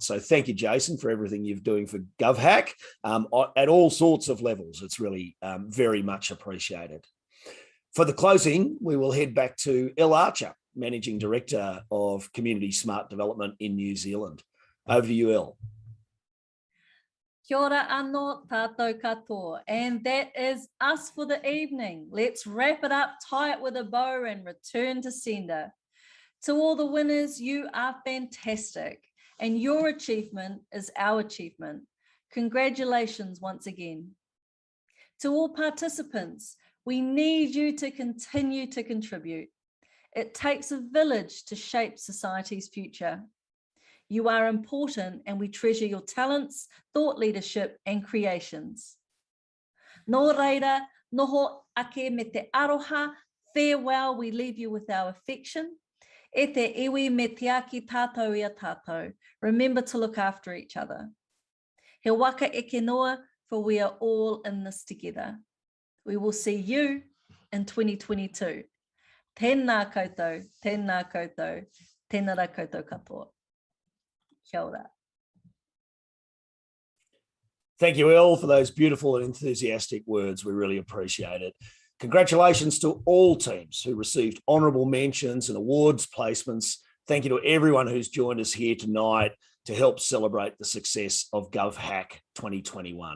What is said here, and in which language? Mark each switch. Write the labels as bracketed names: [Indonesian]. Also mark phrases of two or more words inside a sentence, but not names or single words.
[English] So thank you, Jason, for everything you're doing for GovHack at all sorts of levels. It's really very much appreciated. For the closing, we will head back to Elle Archer, Managing Director of Community Smart Development in New Zealand. Over to you, Elle. [Māori] Kia ora anō tātou katoa. [English] And that is us for the evening. Let's wrap it up, tie it with a bow and return to sender. To all the winners, you are fantastic. And your achievement is our achievement. Congratulations once again. To all participants, we need you to continue to contribute. It takes a village to shape society's future. You are important and we treasure your talents, thought leadership and creations. [Māori] Nō reira, noho ake me te aroha, [English] farewell, we leave you with our affection. [Māori] E te iwi me te aki tātou ia tātou. [English] Remember to look after each other. [Māori] He waka eke noa, [English] for we are all in this together. We will see you in 2022. [Māori] Tēnā koutou, tēnā koutou, tēnā rā koutou katoa. Kia ora. [English] Thank you, Elle, for those beautiful and enthusiastic words. We really appreciate it. Congratulations to all teams who received honourable mentions and awards placements. Thank you to everyone who's joined us here tonight to help celebrate the success of GovHack 2021.